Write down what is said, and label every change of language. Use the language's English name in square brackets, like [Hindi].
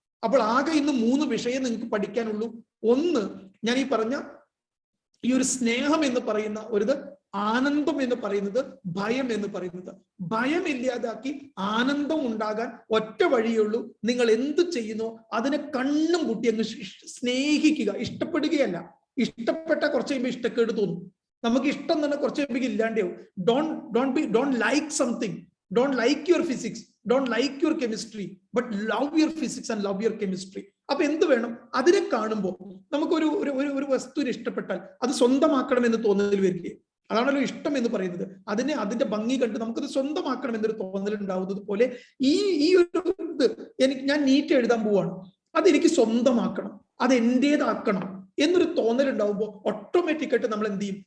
[Malayalam] അപ്പോൾ ആകെ ഇന്ന് 3 വിഷയം നിങ്ങൾക്ക് പഠിക്കാനുള്ളൂ. ഒന്ന്, ഞാൻ ഈ പറഞ്ഞ ഈ ഒരു സ്നേഹം എന്ന് പറയുന്ന ഒരിത്, ആനന്ദം എന്ന് പറയുന്നത്, ഭയം എന്ന് പറയുന്നത്. ഭയം ഇല്ലാതാക്കി ആനന്ദം ഉണ്ടാകാൻ ഒറ്റ വഴിയുള്ളൂ. നിങ്ങൾ എന്ത് ചെയ്യുന്നോ അതിനെ കണ്ണും കൂട്ടി അങ്ങ് സ്നേഹിക്കുക. ഇഷ്ടപ്പെടുകയല്ല. ഇഷ്ടപ്പെട്ട കുറച്ച് കഴിയുമ്പോൾ ഇഷ്ടക്കേട് തോന്നും. നമുക്ക് ഇഷ്ടം തന്നെ കുറച്ച് കഴിയുമ്പോൾ ഇല്ലാണ്ടാവും. [English] Don't like something. Don't like your physics, don't like your chemistry, but love your physics and love your chemistry. [Malayalam] അപ്പൊ എന്ത് വേണം? അതിനെ കാണുമ്പോൾ നമുക്കൊരു ഒരു വസ്തുവിനെ ഇഷ്ടപ്പെട്ടാൽ അത് സ്വന്തമാക്കണം എന്ന് തോന്നൽ വരില്ലേ? അതാണല്ലോ ഇഷ്ടം എന്ന് പറയുന്നത്. അതിന്റെ ഭംഗി കണ്ട് നമുക്കത് സ്വന്തമാക്കണം എന്നൊരു തോന്നൽ ഉണ്ടാവുന്നത് പോലെ ഈ ഒരു ഇത് ഞാൻ നീറ്റ് എഴുതാൻ പോവാണ്, അതെനിക്ക് സ്വന്തമാക്കണം, അത് എന്റേതാക്കണം എന്നൊരു തോന്നൽ ഉണ്ടാവുമ്പോൾ ഓട്ടോമാറ്റിക് ആയിട്ട് നമ്മൾ എന്ത് ചെയ്യും?